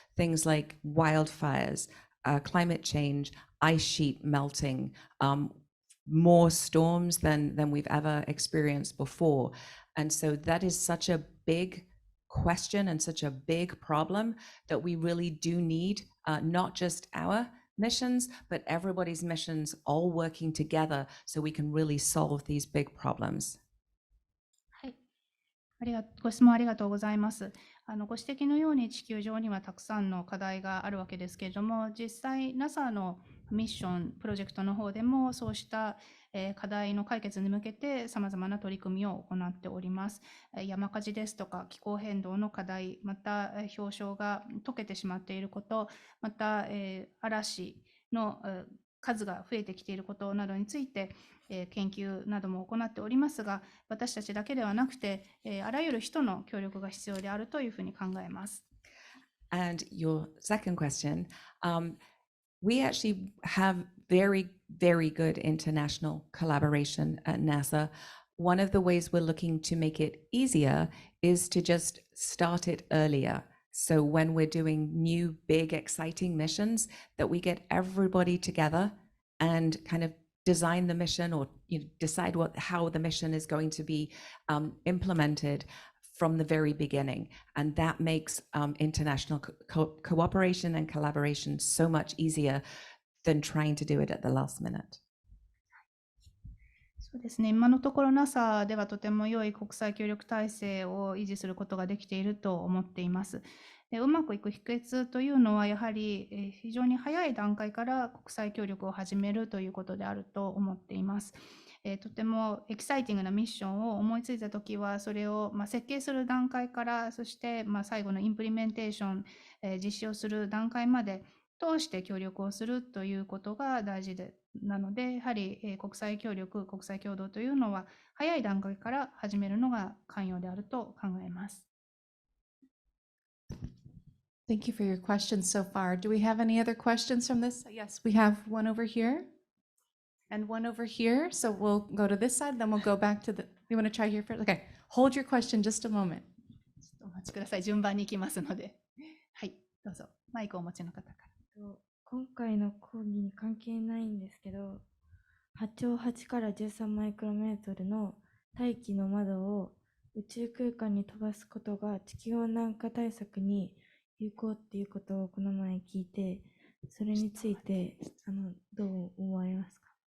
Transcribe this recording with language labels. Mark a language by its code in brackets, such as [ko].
[en] Things like wildfires, climate change, ice sheet melting, more storms than we've ever experienced before. And so that is such a big question and such a big problem that we really do need not just our missions, but everybody's missions all working together so we can really solve these big problems. [ja] はい、ご質問ありがとうございます。ご指摘のように地球上にはたくさんの課題があるわけですけれども、実際 NASA のミッション、プロジェクトの方でもそうした課題の解決に向けてさまざまな取り組みを行っております。山火事ですとか気候変動の課題、また氷床が溶けてしまっていること、また嵐の数が増えてきていることなどについて研究なども行っておりますが、私たちだけではなくてあらゆる人の協力が必要であるというふうに考えます。 [en] And your second question, we actually have very, very good international collaboration at NASA. One of the ways we're looking to make it easier is to just start it earlier. So when we're doing new, big, exciting missions, that we get everybody together and kind of design the mission, or decide how the mission is going to be implemented from the very beginning. And that makes international cooperation and collaboration so much easier than trying to do it at the last minute. [ja] そうですね、今のところ NASA ではとても良い国際協力体制を維持することができていると思っています。で、うまくいく秘訣というのはやはり非常に早い段階から国際協力を始めるということであると思っています。とてもエキサイティングなミッションを思いついたときは、それを設計する段階から、そして最後のインプリメンテーション、実施をする段階まで通して協力をするということが大事なので、やはり国際協力、国際協働というのは早い段階から始めるのが肝要であると考えます。 [en] Thank you for your questions so far. Do we have any other questions from this? Yes, we have one over here and one over here. So we'll go to this side, then we'll go back to the, you want to try here first? Okay, hold your question just a moment. [ja] ちょっとお待ちください。順番に行きますので。はい、どうぞ。マイクをお持ちの方から。今回の講義に関係ないんですけど、波長8から13マイクロメートルの大気の窓を宇宙空間に飛ばすことが地球温暖化対策に有効っていうことをこの前聞いて、それについてどう思われますか？